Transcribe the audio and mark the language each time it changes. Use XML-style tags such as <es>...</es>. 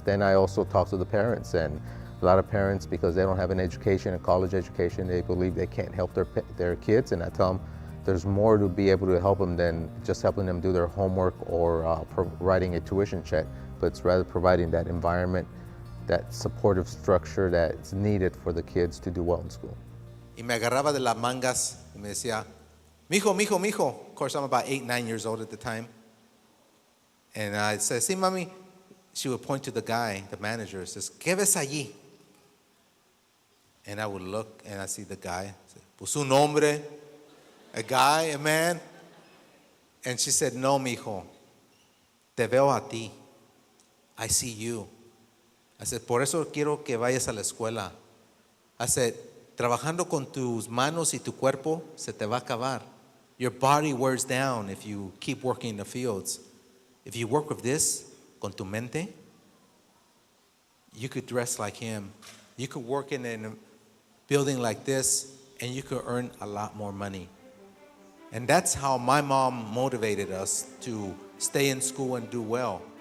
<en>Then I also talk to the parents, and a lot of parents, because they don't have an education, a college education, they believe they can't help their kids, and I tell them there's more to be able to help them than just helping them do their homework or writing a tuition check, but it's rather providing that environment, that supportive structure that's needed for the kids to do well in school.</en> <es>Y me agarraba de las mangas y me decía, mijo, mijo, mijo.</es> <en>Of course, I'm about 8, 9 years old at the time. And I said,</en> <es>sí, mami.</es> <en>She would point to the guy, the manager, says,</en> <es>¿qué ves allí?</es> <en>And I would look and I see the guy.</en> <es>Pues un hombre,</es> <en>a guy, a man. And she said,</en> <es>no, mijo, te veo a ti.</es> <en>I see you. I said,</en> <es>por eso quiero que vayas a la escuela. I said, trabajando con tus manos y tu cuerpo, se te va a acabar.</es> <en>Your body wears down if you keep working in the fields. If you work with this,</en> <es>con tu mente,</es> <en>you could dress like him. You could work in a building like this, and you could earn a lot more money. And that's how my mom motivated us to stay in school and do well.</en>